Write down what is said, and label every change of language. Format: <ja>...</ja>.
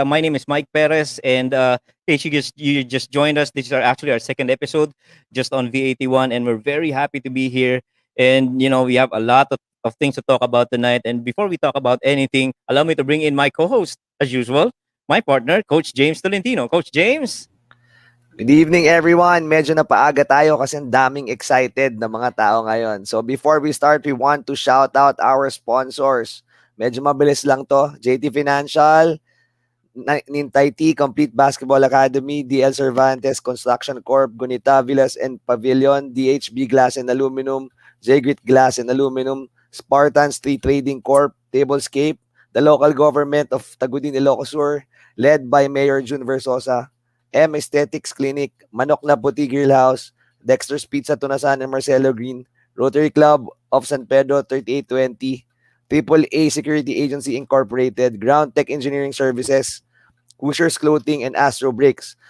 <en>My name is Mike Perez, and in case you just joined us, this is actually our second episode just on V81, and we're very happy to be here. And, you know, we have a lot of things to talk about tonight. And before we talk about anything, allow me to bring in my co-host, as usual, my partner, Coach James Tolentino. Coach James? Good evening, everyone.</en> <tl>Medyo napaaga tayo kasi ang daming excited na mga tao ngayon.</tl> <en>So before we start, we want to shout out our sponsors.</en> <tl>Medyo mabilis lang to. JT Financial, Nintay T, Complete Basketball Academy, DL Cervantes, Construction Corp, Gunita, Villas and Pavilion, DHB Glass and Aluminum,</tl> <en>Jgrit Glass and Aluminum, Spartan Street Trading Corp, Tablescape, the local government of Tagudin, Ilocos Sur, led by Mayor June Versosa, M Aesthetics Clinic, Manok na Puti Grill House, Dexter's Pizza Tunasan and Marcelo Green, Rotary Club of San Pedro 3820, Triple A Security Agency Incorporated, Ground Tech Engineering Services, Hoosiers Clothing, and Astro Bricks.</en>